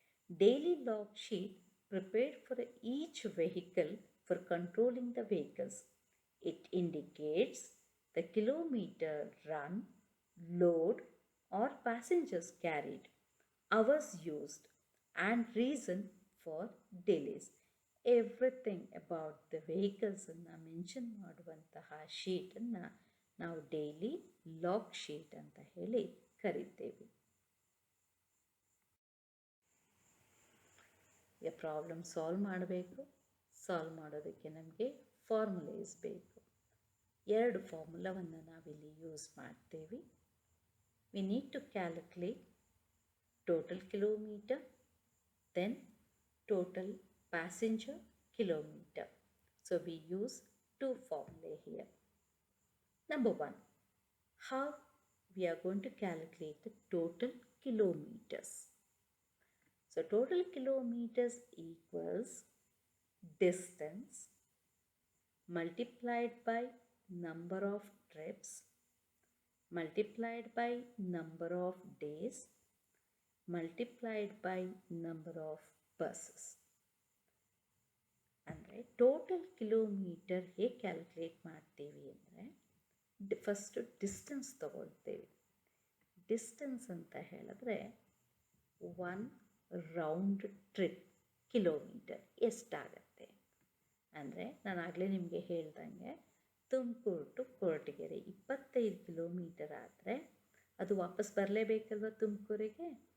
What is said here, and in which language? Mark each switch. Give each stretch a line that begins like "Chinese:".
English: Daily log sheet prepared for each vehicle for controlling the vehicles. It indicates the kilometer run, load or passengers carried, hours used and reason for delays. Everything about the vehicles
Kannada: ಅನ್ನು mention ಮಾಡುವಂತಹ ಶೀಟನ್ನು ನಾವು daily log sheet ಅಂತ ಹೇಳಿ ಕರಿತೇವೆ. Problem solve ಮಾಡಬೇಕು. Solve ಮಾಡೋದಕ್ಕೆ ನಮಗೆ ಫಾರ್ಮುಲೇಸ್ ಬೇಕು. 2 ಫಾರ್ಮುಲಾವನ್ನು ನಾವಿಲ್ಲಿ ಯೂಸ್ ಮಾಡ್ತೇವೆ.
English: We need to calculate total kilometer, then total passenger kilometer. So we use 2 formulae here. Number 1, how we are going to calculate the total kilometers. So total kilometers equals distance multiplied by number of trips multiplied by number of days multiplied by number of buses.
Kannada: ಅಂದರೆ total kilometre ಹೇಗೆ calculate ಮಾಡ್ತೀವಿ ಅಂದರೆ, first distance ತಗೊಳ್ತೇವೆ. Distance ಅಂತ ಹೇಳಿದ್ರೆ 1 round trip kilometre ಎಷ್ಟಾಗತ್ತೆ ಅಂದರೆ, ನಾನು ಆಗಲೇ ನಿಮಗೆ ಹೇಳ್ದಂಗೆ ತುಮಕೂರು ಟು ಕೊರಟಗೆರೆ 25 ಕಿಲೋಮೀಟರ್ ಆದರೆ ಅದು ವಾಪಸ್ ಬರಲೇಬೇಕಲ್ವ ತುಮಕೂರಿಗೆ.